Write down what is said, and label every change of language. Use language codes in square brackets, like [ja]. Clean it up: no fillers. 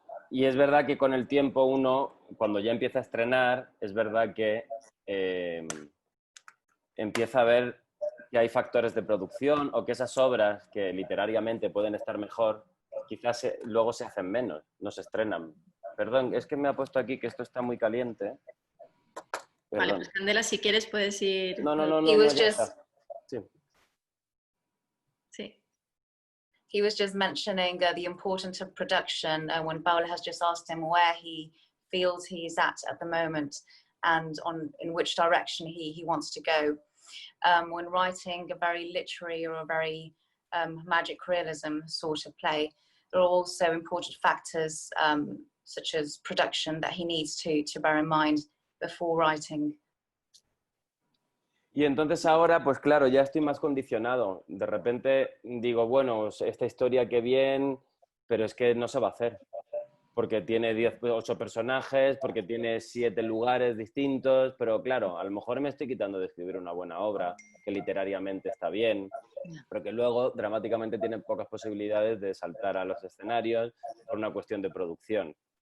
[es] Y es verdad que con el tiempo uno, cuando ya empieza a estrenar, es verdad que empieza a ver que hay factores de producción o que esas obras que literariamente pueden estar mejor, quizás luego se hacen menos, no se estrenan. Perdón, es que me ha puesto aquí que esto está muy caliente. Perdón. Vale, pues Candela, si quieres puedes ir... No, ya está. Sí. Sí. [en] He was just mentioning the importance of production when Paula has just asked him where he feels he's at the moment and in which direction he wants to go. When writing a very literary or a very magic realism sort of play, there are also important factors such as production that he needs to bear in mind before writing. [es] Y entonces ahora, pues claro, ya estoy más condicionado. De repente digo, bueno, esta historia qué bien, pero es que no se va a hacer. Porque tiene 8 personajes, porque tiene 7 lugares distintos, pero claro, a lo mejor me estoy quitando de escribir una buena obra, que literariamente está bien, pero que luego dramáticamente tiene pocas posibilidades de saltar a los escenarios por una cuestión de producción.